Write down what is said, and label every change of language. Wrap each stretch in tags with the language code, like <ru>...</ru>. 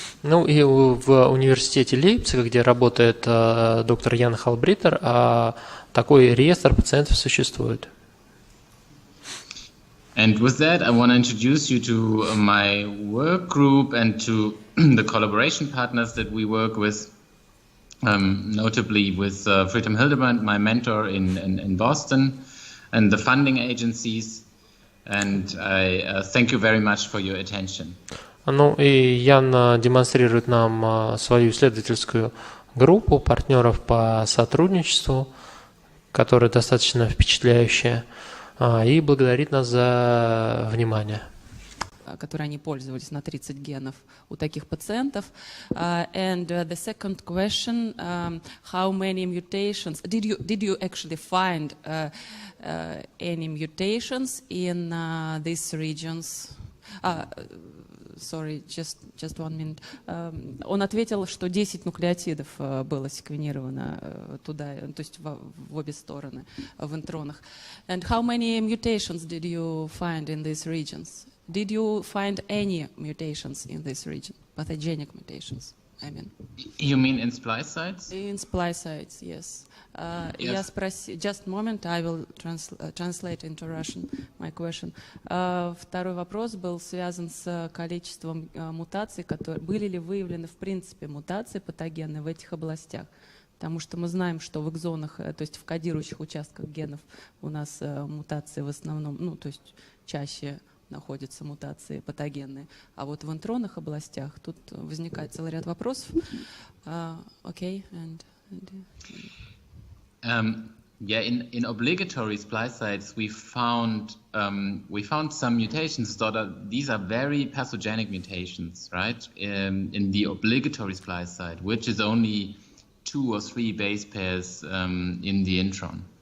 <ru>Ну и в университете Лейпцига, где работает доктор Ян Хальбриттер, такой реестр пациентов существует.</ru> <en>And with that, I want to introduce you to my work group and to the collaboration partners that we work with, notably with Friedhelm Hildebrand, my mentor in Boston, and the funding agencies. And I thank you very much for your attention.</en> <ru>Ну и Ян демонстрирует нам свою исследовательскую группу партнеров по сотрудничеству, которая достаточно впечатляющая, и благодарит нас за внимание. Которые они пользовались на 30 генов у таких пациентов.</ru> <en>And the second question, how many mutations, did you actually find any mutations in these regions? Sorry, just 1 minute.</en> <ru>Он ответил, что 10 нуклеотидов было секвенировано туда, то есть в обе стороны, в интронах.</ru> <en>And how many mutations did you find in these regions? Did you find any mutations in this region? Pathogenic mutations, I mean. You mean in splice sites? In splice sites, yes.</en> <ru>Я спросил,</ru> <en>just a moment, I will translate into Russian my question.</en> <ru>Второй вопрос был связан с количеством мутаций, которые были ли выявлены в принципе мутации патогенные в этих областях. Потому что мы знаем, что в экзонах, то есть в кодирующих участках генов у нас мутации в основном, ну то есть чаще находятся мутации патогенные. А вот в интронных областях тут возникает целый ряд вопросов.</ru> <en>Okay, and yeah, in obligatory splice sites, we found some mutations. These are very pathogenic mutations, right? In the obligatory splice site, which is only 2 or 3 base pairs in the intron.</en>